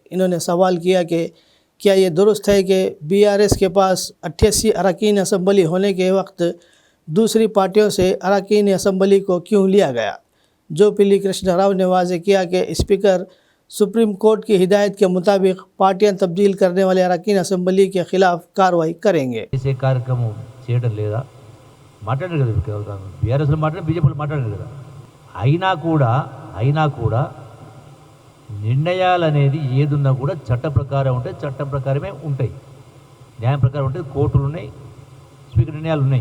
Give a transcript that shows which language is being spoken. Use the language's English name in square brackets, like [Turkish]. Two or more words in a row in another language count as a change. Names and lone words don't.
[Urdu] انہوں نے سوال کیا کہ کیا یہ درست ہے کہ BRS کے پاس 88 اراکین اسمبلی ہونے کے وقت دوسری پارٹیوں سے اراکین اسمبلی کو کیوں لیا گیا؟ جوپلی کرشنا راؤ نے واضح کیا کہ اسپیکر سپریم کورٹ کی ہدایت کے مطابق پارٹیاں تبدیل کرنے والے اراکین اسمبلی کے خلاف کارروائی کریں گے۔ [Telugu] చేసే కార్యక్రమం చేయడం లేదా మాట్లాడారు కదా BRS లో మాట్లాడారు బీజేపీలో మాట్లాడారు కదా అయినా కూడా నిర్ణయాలు అనేది ఏదున్నా కూడా చట్ట ప్రకారం ఉంటాయి, చట్టం ప్రకారమే ఉంటాయి, న్యాయం ప్రకారం ఉంటాయి, కోర్టులు ఉన్నాయి, స్పీకర్ నిర్ణయాలు ఉన్నాయి।